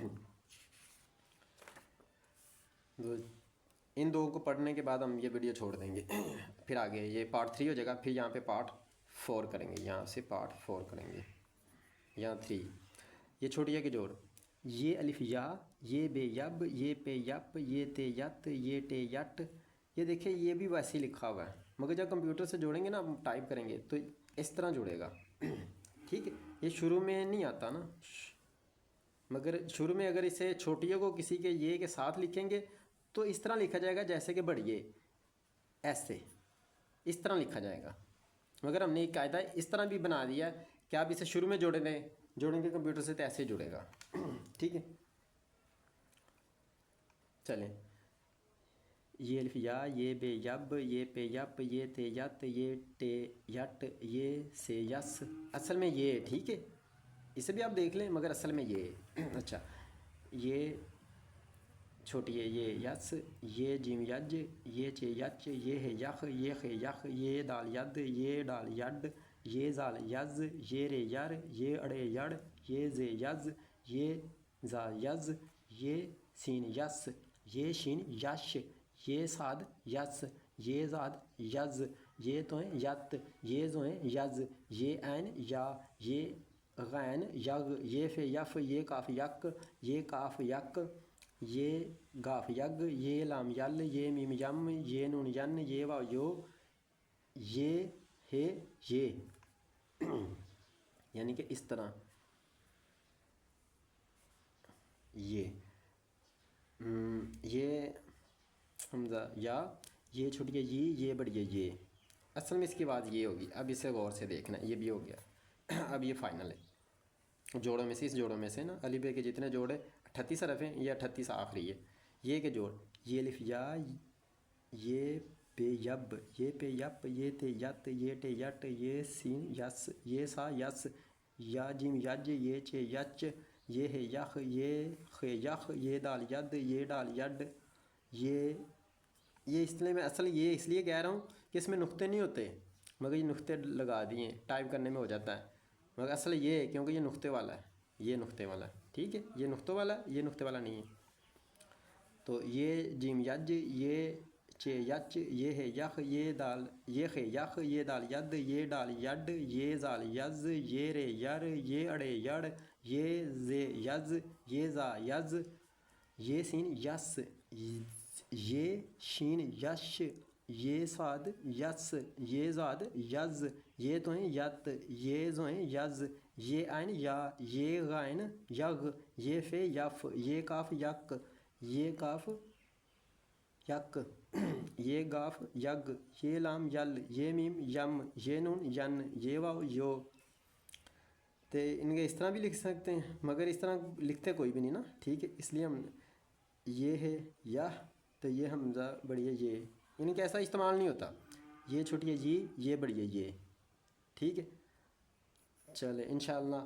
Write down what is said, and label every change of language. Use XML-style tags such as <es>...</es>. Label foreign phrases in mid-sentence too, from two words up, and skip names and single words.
<ur>ان دو کو پڑھنے کے بعد ہم یہ ویڈیو چھوڑ دیں گے. پھر آگے یہ پارٹ 3 ہو جائے گا. پھر یہاں پہ پارٹ 4 کریں گے، یہاں سے پارٹ 4 کریں گے. یہاں 3 یہ چھوٹی ہے کہ جوڑ، یہ الف یا، یہ بے یب، یہ پے یپ، یہ تے یت، یہ ٹے یٹ. یہ دیکھیں یہ بھی ویسے ہی لکھا ہوا ہے مگر جب کمپیوٹر سے جوڑیں گے نا، ٹائپ کریں گے تو اس طرح جڑے گا. ٹھیک ہے، یہ شروع میں نہیں آتا نا، مگر شروع میں اگر اسے چھوٹیوں کو کسی کے یہ کے ساتھ لکھیں گے تو اس طرح لکھا جائے گا جیسے کہ بڑھئے، ایسے اس طرح لکھا جائے گا. مگر ہم نے ایک قاعدہ اس طرح بھی بنا دیا ہے کہ آپ اسے شروع میں جوڑیں گے کمپیوٹر سے تو ایسے جڑے گا. ٹھیک ہے، چلیں. یہ الف یا، یہ بے یب، یہ پے یپ، یہ تے یت، یہ ٹے یٹ، یہ سے یس. اصل میں یہ، ٹھیک ہے، اسے بھی آپ دیکھ لیں مگر اصل میں یہ. اچھا، یہ چھوٹی ہے یہ یس، یہ جیم یج، یہ چے یچ، یہ ہے یخ، یہ خے یخ، یہ دال ید، یہ ڈال یڈ، یہ زال یز، یہ رے یر، یہ اڑے یڑ، یہ زے یز، یہ زا یز، یہ سین یس، یہ شین یش، یہ صاد یس، یہ زاد یز، یہ تویں یت، یہ زویں یز، یہ عین یا، یہ غین یغ، یہ فے یف، یہ کاف یک، یہ کاف یک، یہ گاف یگ، یہ لام یل، یہ میم یم، یہ نون ین، یہ واو یو، یہ ہے یہ. یعنی کہ اس طرح یہ حمزہ یا، یہ چھوٹی ہے یہ بڑی ہے یہ. اصل میں اس کے بعد یہ ہوگی. اب اسے غور سے دیکھنا، یہ بھی ہو گیا. اب یہ فائنل ہے جوڑوں میں سے، اس جوڑوں میں سے نا الف بے کے جتنے جوڑے 38 حرف ہیں، یہ 38 آخری ہے. یہ کہ جوڑ، یہ الف یا، یہ بے یب، یہ پے یپ، یہ تے یت، یہ ٹے یٹ، یہ سین یس، یہ سا یس، یا جیم یج، یہ چے یچ، یہ ہے یخ، یہ خے یخ، یہ دال ید، یہ ڈال یڈ. یہ اس لیے میں اصل یہ اس لیے کہہ رہا ہوں کہ اس میں نقطے نہیں ہوتے مگر یہ نقطے لگا دیے ہیں، ٹائپ کرنے میں ہو جاتا ہے مگر اصل یہ ہے کیونکہ یہ نقطے والا ہے، یہ نقطے والا ہے. ٹھیک ہے، یہ نقطے والا ہے، یہ نقطے والا نہیں ہے. تو یہ جیم یج، یہ چے یچ، یہ ہے یخ، یہ دال، یہ خے یخ، یہ دال ید، یہ ڈال یڈ، یہ زال یز، یہ رے یر، یہ اڑے یڑ، یہ زے یز، یہ زا یز، یہ سین یس، یہ شین یش، یہ صاد یس، یہ زاد یز، یہ تویں یت، یہ زویں یز، یہ عین یا، یہ غین یغ، یہ فے یف، یہ کاف یک، یہ کاف یک، یہ گاف یگ، یہ لام یل، یہ میم یم، یہ نون ین، یہ واو یو. تو ان کے اس طرح بھی لکھ سکتے ہیں مگر اس طرح لکھتے کوئی بھی نہیں نا. ٹھیک ہے، اس لیے ہم یہ ہے یا، تو یہ حمزہ بڑی ہے یہ، ان کا ایسا استعمال نہیں ہوتا. یہ چھوٹی ہے یہ بڑی ہے یہ. ٹھیک ہے، چلے انشاءاللہ.</ur>